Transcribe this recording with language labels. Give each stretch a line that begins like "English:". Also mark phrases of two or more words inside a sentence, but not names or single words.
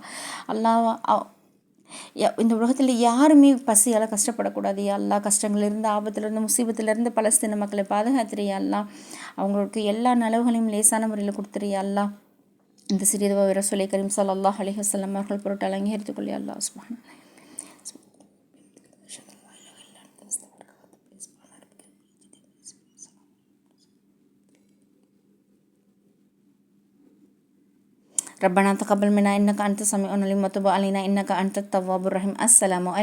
Tamil: அல்லாஹ் இந்த உலகத்தில் யாருமே பசியால் கஷ்டப்படக்கூடாது
Arabic: يا الله.
Tamil: கஷ்டங்கள்லேருந்து, ஆபத்துலேருந்து, முசீபத்துலேருந்து பலஸ்தீன மக்களை பாதுகாத்துரு
Arabic: يا الله.
Tamil: அவங்களுக்கு எல்லா நலவுகளையும் லேசான முறையில் கொடுத்துரு
Arabic: يا الله.
Tamil: இந்த சிறிதுவா
Arabic: رسول الكريم صلى الله عليه وسلم
Tamil: அவர்கள் பொருட்டு அலங்கரித்துக்கொள்ளி
Arabic: الله سبحانه. ربنا تقبل منا إنك أنت السميع العليم وتب علينا إنك أنت التواب الرحيم.